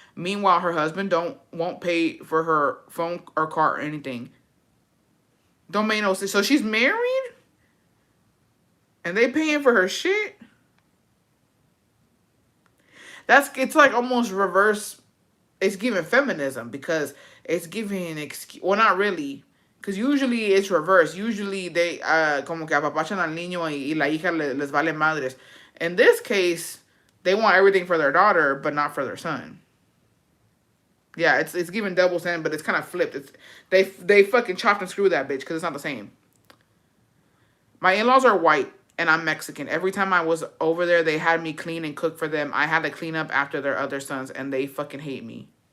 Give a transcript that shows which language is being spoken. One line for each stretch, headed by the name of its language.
English: Meanwhile, her husband won't pay for her phone or car or anything. Don't make no sense. So she's married, and they paying for her shit. It's like almost reverse. It's giving feminism because it's giving well, not really. Because usually it's reversed. Usually they,
Spanish: como que apapachan al niño y la hija les vale madres.
English: In this case, they want everything for their daughter, but not for their son. Yeah, it's given double sin, but it's kind of flipped. It's they fucking chopped and screwed that bitch because it's not the same. My in-laws are white and I'm Mexican. Every time I was over there, they had me clean and cook for them. I had to clean up after their other sons, and they fucking hate me.